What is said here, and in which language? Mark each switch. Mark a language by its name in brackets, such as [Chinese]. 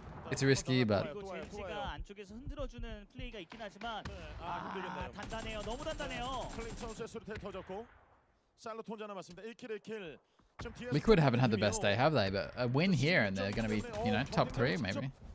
[English] It's risky, but [Korean] 젠지가 안쪽에서 흔들어주는 플레이가 있긴 하지만 단단해요. 너무 단단해요. 클린 선수의 수류탄 터졌고 살로 혼자 남았습니다. 1킬 1킬. [English] Liquid haven't had the best day, have they? But a win here and they're going to be, you know, top 3 maybe.